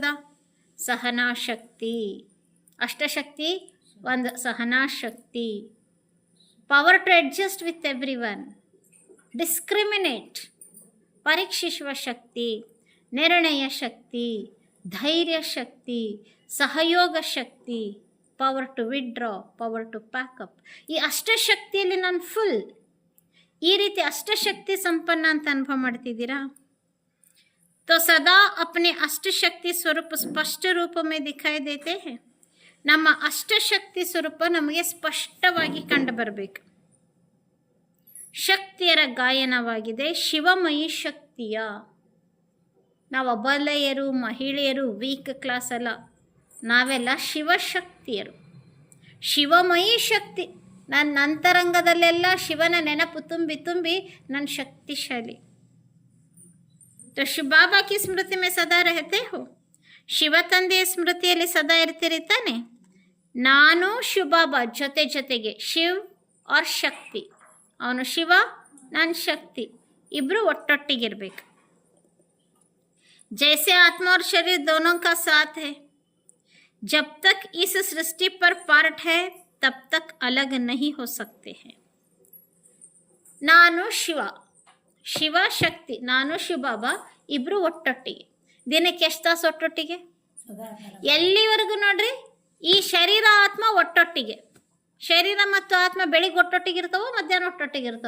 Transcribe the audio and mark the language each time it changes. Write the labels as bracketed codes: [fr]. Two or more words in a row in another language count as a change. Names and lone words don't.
[kn] ಸಹನಾಶಕ್ತಿ, ಅಷ್ಟಶಕ್ತಿ ಒಂದು ಸಹನಾಶಕ್ತಿ, [en] power to adjust with every one, [kn] ಡಿಸ್ಕ್ರಿಮಿನೇಟ್, ಪರೀಕ್ಷಿಸುವ ಶಕ್ತಿ, ನಿರ್ಣಯ ಶಕ್ತಿ, ಧೈರ್ಯ ಶಕ್ತಿ, ಸಹಯೋಗ ಶಕ್ತಿ, [en] power to withdraw, power to pack up. [kn] ಈ ಅಷ್ಟಶಕ್ತಿಯಲ್ಲಿ ನಾನು ಫುಲ್, ಈ ರೀತಿ ಅಷ್ಟಶಕ್ತಿ ಸಂಪನ್ನ ಅಂತ ಅನುಭವ ಮಾಡ್ತಿದ್ದೀರಾ? [hi] तो सदा अपने अष्टशक्ति स्वरूप स्पष्ट रूप में दिखाई देते हैं। [kn] ನಮ್ಮ ಅಷ್ಟಶಕ್ತಿ ಸ್ವರೂಪ ನಮಗೆ ಸ್ಪಷ್ಟವಾಗಿ ಕಂಡು ಬರಬೇಕು। ಶಕ್ತಿಯರ ಗಾಯನವಾಗಿದೆ, ಶಿವಮಯಿ ಶಕ್ತಿಯ। ನಾವು ಅಬಲೆಯರು, ಮಹಿಳೆಯರು, [en] weak class [kn] ಅಲ್ಲ, ನಾವೆಲ್ಲ ಶಿವಶಕ್ತಿಯರು, ಶಿವಮಯಿ ಶಕ್ತಿ। ನನ್ನ ಅಂತರಂಗದಲ್ಲೆಲ್ಲ ಶಿವನ ನೆನಪು ತುಂಬಿ ತುಂಬಿ ನನ್ನ ಶಕ್ತಿಶಾಲಿ। [hi] तो शिव बाबा की स्मृति में सदा रहते हो। [kn] ಶಿವ ತಂದೆಯ ಸ್ಮೃತಿಯಲ್ಲಿ ಸದಾ ಇರ್ತೀರಿ ತಾನೆ? ನಾನು ಶಿವ ಬಾಬಾ ಜೊತೆಗೆ, ಶಿವ್ और ಶಕ್ತಿ, ಅವನು ಶಿವ, ನಾನು ಶಕ್ತಿ, ಇಬ್ಬರು ಒಟ್ಟೊಟ್ಟಿಗಿರ್ಬೇಕು। [hi] जैसे आत्मा और शरीर दोनों का साथ है, जब तक इस सृष्टि पर पार्ट है तब तक अलग नहीं हो सकते हैं। [kn] ನಾನು ಶಿವ ಶಕ್ತಿ, ನಾನು ಶಿವ ಬಾಬಾ ಇಬ್ಬರು ಒಟ್ಟೊಟ್ಟಿಗೆ। ದಿನಕ್ಕೆ ಎಷ್ಟು ತಾಸು ಒಟ್ಟೊಟ್ಟಿಗೆ? ಎಲ್ಲಿವರೆಗೂ ನೋಡ್ರಿ, ಈ ಶರೀರ ಆತ್ಮ ಒಟ್ಟೊಟ್ಟಿಗೆ, ಶರೀರ ಮತ್ತು ಆತ್ಮ ಬೆಳಿಗ್ಗೆ ಒಟ್ಟೊಟ್ಟಿಗಿರ್ತಾವೋ, ಮಧ್ಯಾಹ್ನ ಒಟ್ಟೊಟ್ಟಿಗಿರ್ತಾವ?